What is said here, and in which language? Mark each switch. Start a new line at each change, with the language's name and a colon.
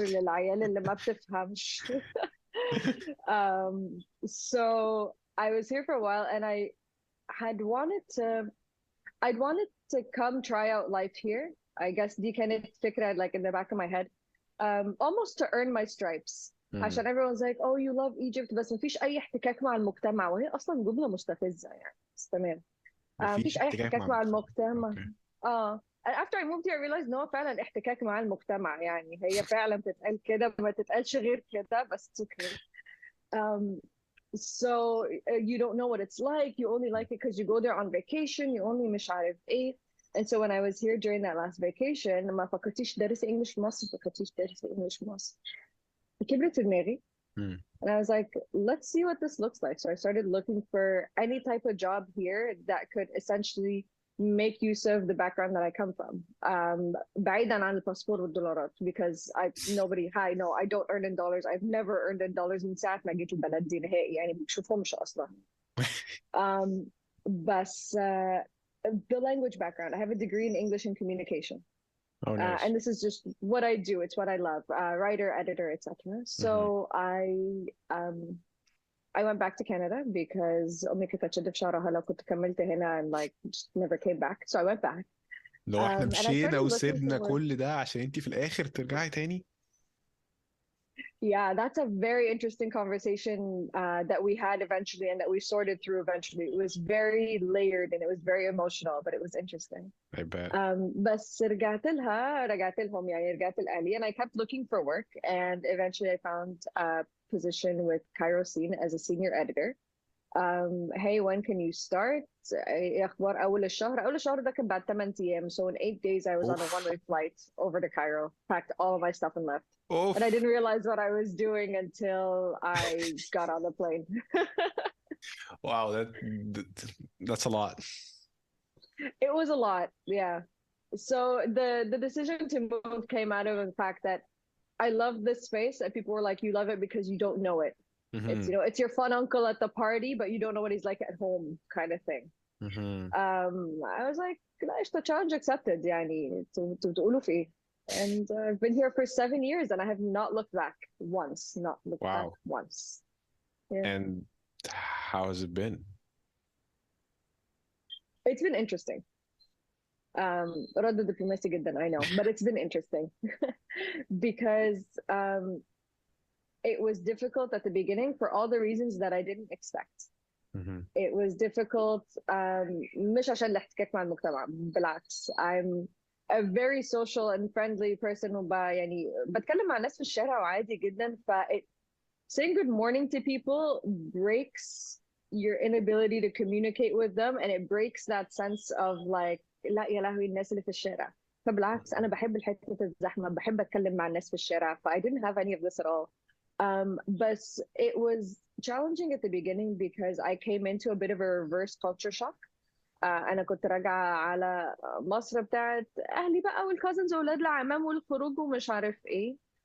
Arabic: للعيال اللي ما بتفهمش.
English: So I was here for a while and had wanted to I'd wanted to come try out life here. I guess
Arabic: دي كانت فكرة
English: like in the back of my head. Almost to earn my stripes. مم.
Arabic: عشان
English: everyone's like, oh, you love Egypt
Arabic: بس مفيش أي احتكاك مع المجتمع، وهي أصلا جملة مستفزة يعني، بس تمام. مفيش مفيش أي احتكاك مع احتكاك مع المجتمع. المجتمع. اوكي. اه
English: after I moved here I realized
Arabic: إن هو فعلا احتكاك مع المجتمع، يعني هي فعلا بتتقال كده ما تتقالش غير كده، بس
English: it's okay. Um, so you don't know what it's like. You only like it because you go there on vacation. You only
Arabic: مش عارف ايه.
English: And so when I was here during that last vacation
Arabic: ما فكرتيش تدرسي English في مصر،
English: ما فكرتيش تدرسي English في مصر.
Arabic: كبرت في دماغي. مم.
English: And I was like, let's see what this looks like. So I started looking for any type of job here that could essentially make use of the background that I come from.
Arabic: بعيدا عن الباسبور والدولارات
English: because no, I don't earn in dollars. I've never earned in dollars
Arabic: من ساعة ما جيت البلد دي نهائي، يعني ما بشوفهمش أصلا.
English: Um, بس the language background. I have a degree in English and communication. Oh nice. And this is just what I do. It's what I love. Writer, editor, etc. مهم. So um I went back to Canada because
Arabic: أمي كانت هتشد في شعرها لو كنت كملت هنا
English: and like just never came back. So I went back.
Arabic: لو احنا
English: And I
Arabic: مشينا
English: started looking for
Arabic: وسيبنا
English: work.
Arabic: كل ده عشان انتي في الاخر ترجعي تاني.
English: Yeah, that's a very interesting conversation that we had eventually and that we sorted through eventually. It was very layered and it was very emotional, but it was interesting. I bet.
Arabic: بس رجعت لهم يعني رجعت لأهلي
English: and I kept looking for work and eventually I found a position with Kairos as a senior editor. Hey, when can you start?
Arabic: إيه أخبار أول الشهر ده كان بعد 8 أيام.
English: So in 8 days I was on a اوف. one-way flight over to Cairo, packed all of my stuff and left. And I اوف. didn't realize what I was doing until I got on the plane. Wow, that's a lot. It was a lot, yeah. So the decision to move came out of the fact that I love this space, and people were like, you love it because you don't know it. It's, Mm-hmm. it's your fun uncle at the party, but you don't know what he's like at home, kind of thing. Mm-hmm. I was like, لا the challenge accepted
Arabic: يعني تقولوا في إيه.
English: And I've been here for 7 years and I have not looked back once, not looked back Wow. once. Yeah. And how has it been? It's been interesting. رد diplomacy جدا, I know, but it's been interesting because it was difficult at the beginning for all the reasons that I didn't expect. Mm-hmm. It was difficult
Arabic: مش عشان الاحتكاك مع المجتمع, بالعكس.
English: I'm a very social and friendly person
Arabic: يعني بتكلم مع الناس في الشارع وعادي جدا.
English: Saying good morning to people breaks your inability to communicate with them, and it breaks that sense of like
Arabic: لا يا لهوي الناس اللي في الشارع. فبالعكس أنا بحب الحتة الزحمة, بحب أتكلم مع الناس في الشارع.
English: I didn't have any of this at all. But it was challenging at the beginning because I came into a bit of a reverse culture shock.
Arabic: أنا كنت راجعة على مصر بتاعت أهلي بقى والكازنز وولاد العمام والخروج ومش عارف إيه.